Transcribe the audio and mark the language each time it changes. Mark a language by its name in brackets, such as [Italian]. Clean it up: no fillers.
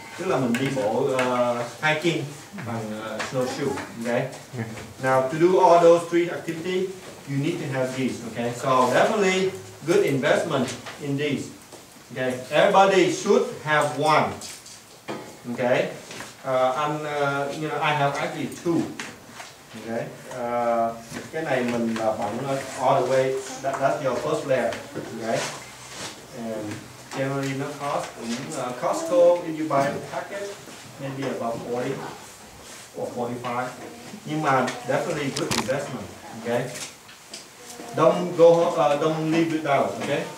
[Vietnamese] Tức là mình đi bộ hiking bằng snowshoe. [English] Okay. Now to do all those 3 activities, you need to have these. Okay. So definitely good investment in these. Okay. Everybody should have one. Okay. You know, I have actually 2. Okay. [Vietnamese] Cái này mình là bận [English] all the way. That's your first layer. Okay. And generally nó cost Costco, if you buy the package, maybe about 40 or 45. [Vietnamese] Nhưng mà [English] definitely good investment. Okay. Don't leave it out. Okay.